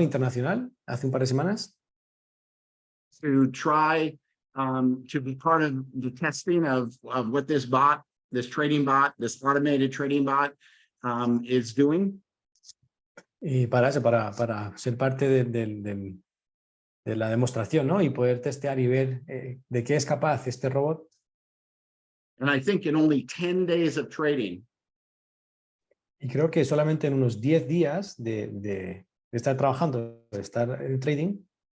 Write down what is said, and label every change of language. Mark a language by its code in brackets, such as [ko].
[es] Internacional hace un par de semanas. [en] To try to be part of the testing of what this trading bot, this automated trading bot is doing. [es] Y para eso, para ser parte de la demostración, ¿no? Y poder testear y ver de qué es capaz este robot. [en] And I think in only 10 days of trading, [es] y creo que solamente en unos 10 días de estar trabajando, de estar en trading,